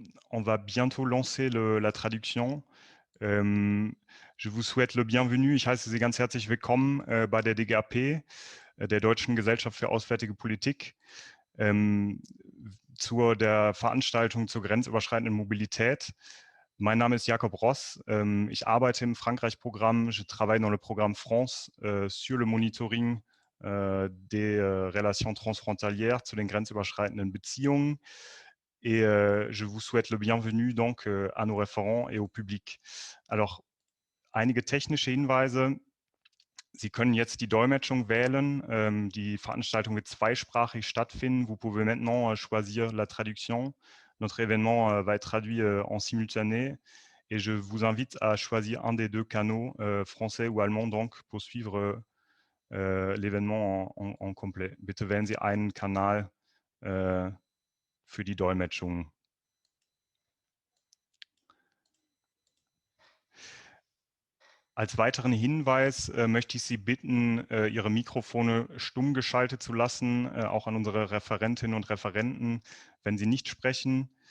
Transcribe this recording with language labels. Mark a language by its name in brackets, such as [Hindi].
[French] On va bientôt lancer la traduction. Je vous souhaite le bienvenu. [German] Ich heiße Sie ganz herzlich willkommen bei der DGAP, der Deutschen Gesellschaft für Auswärtige Politik, zur der Veranstaltung zur grenzüberschreitenden Mobilität. Mein Name ist Jakob Ross. Ich arbeite im Frankreich-Programm. [French] Je travaille dans le programme France sur le monitoring des relations transfrontalières, [German] zu den grenzüberschreitenden Beziehungen. [French] Et je vous souhaite le bienvenu donc à nos référents et au public. [German] Alors, einige technische Hinweise. Sie können jetzt die Dolmetschung wählen. Die Veranstaltung wird zweisprachig stattfinden. [French] Vous pouvez maintenant choisir la traduction. Notre événement va être traduit en simultané. Et je vous invite à choisir un des deux canaux, français ou allemand, donc, pour suivre l'événement en complet. [German] Bitte wählen Sie einen Kanal für die Dolmetschung. Als weiteren Hinweis möchte ich Sie bitten, Ihre Mikrofone stumm geschaltet zu lassen, auch an unsere Referentinnen und Referenten, wenn sie nicht sprechen.